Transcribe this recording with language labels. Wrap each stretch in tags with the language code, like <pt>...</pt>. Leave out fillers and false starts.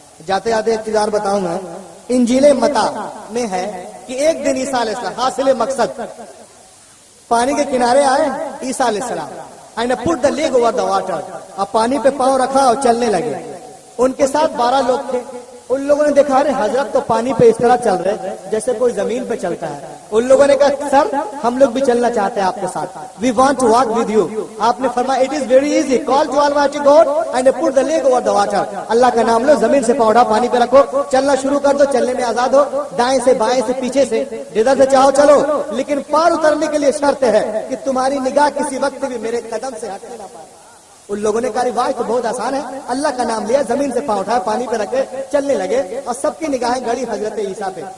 <ur>جاتے جاتے ایک چیز اور بتاؤں گا. انجیل متی میں ہے کہ ایک دن عیسیٰ علیہ السلام، حاصل مقصد پانی کے کنارے آئے عیسیٰ علیہ السلام،</ur> <en>and put the leg over the water.</en> <ur>اب پانی پہ پاؤں رکھا اور چلنے لگے. ان کے ساتھ 12 لوگ تھے. ان لوگوں نے دیکھا رہے حضرت تو پانی پہ اس طرح چل رہے جیسے کوئی زمین پہ چلتا ہے. ان لوگوں نے کہا سر ہم لوگ بھی چلنا چاہتے ہیں آپ کے ساتھ،</ur> <en>we want to walk with you.</en> <ur>آپ نے فرمایا</ur> <en>it is very easy, call to Almighty God and put the leg over the water.</en> <ur>اللہ کا نام لو، زمین سے پاؤں اٹھا، پانی پہ رکھو، چلنا شروع کر دو، چلنے میں آزاد ہو، دائیں سے بائیں سے پیچھے سے جدھر سے چاہو چلو. لیکن پار اترنے کے لیے شرط ہے کہ تمہاری نگاہ کسی وقت بھی میرے قدم سے ہٹنے نہ پائے. ان لوگوں نے کہا واہ تو بہت آسان ہے. اللہ کا نام لیا، زمین سے پاؤں اٹھایا، پانی پہ رکھے، چلنے لگے، اور سب کی نگاہیں گڑی حضرت عیسیٰ پہ.</ur>